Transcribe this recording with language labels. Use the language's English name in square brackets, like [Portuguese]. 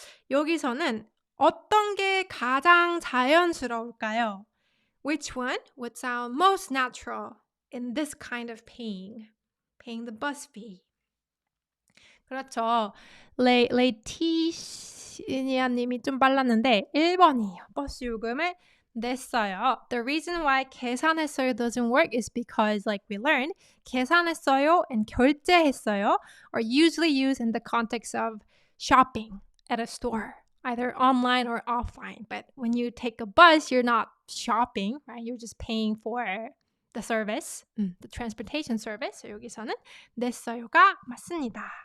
[Korean] 여기서는 어떤 게 가장 자연스러울까요? [English] Which one would sound most natural in this kind of paying? Paying the bus fee. [Korean] 그렇죠. 레이티시니아 님이 좀 빨랐는데 1번이에요. 버스 요금을 냈어요. [English] The reason why 계산했어요 doesn't work is because, like we learned, 계산했어요 and 결제했어요 are usually used in the context of shopping at a store, either online or offline. But when you take a bus, you're not shopping, right? You're just paying for the service, the transportation service. [Korean] So 여기서는 냈어요가 맞습니다.